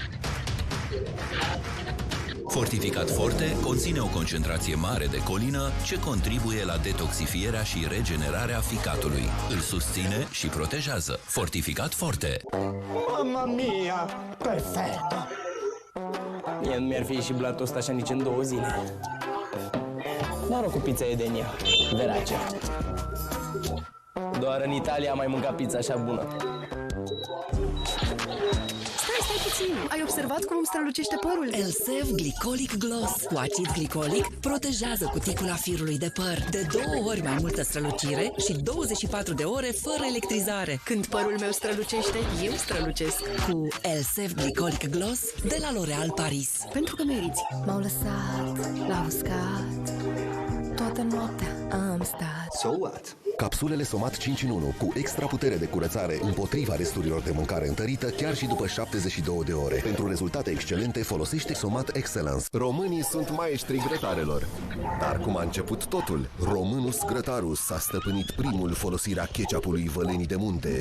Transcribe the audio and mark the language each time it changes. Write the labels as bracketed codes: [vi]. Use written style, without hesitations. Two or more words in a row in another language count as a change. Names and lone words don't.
[ro] Fortificat Forte conține o concentrație mare de colină ce contribuie la detoxifierea și regenerarea ficatului. Îl susține și protejează. Fortificat Forte. [it] Mamma mia! Perfetto! [ro] Mie nu mi-ar fi ieșit blatul ăsta așa nici în 2 zile. Noroc cu pizza Edenia. Verace. Doar în Italia am mai mâncat pizza așa bună. Stai puțin! Ai observat cum îmi strălucește părul? Elsev Glicolic Gloss cu acid glicolic protejează cuticula firului de păr. De 2 ori mai multă strălucire și 24 de ore fără electrizare. Când părul meu strălucește, eu strălucesc. Cu Elsev Glicolic Gloss de la L'Oréal Paris. Pentru că meriți. M-au lăsat la uscat. Toată noaptea am stat. [en] So what? [ro] Capsulele Somat 5 în 1 cu extra putere de curățare împotriva resturilor de mâncare întărită chiar și după 72 de ore. Pentru rezultate excelente folosește Somat Excellence. Românii sunt maestri grătarelor. Dar cum a început totul? Românus Grătarus a stăpânit primul folosirea ketchupului Vălenii de Munte.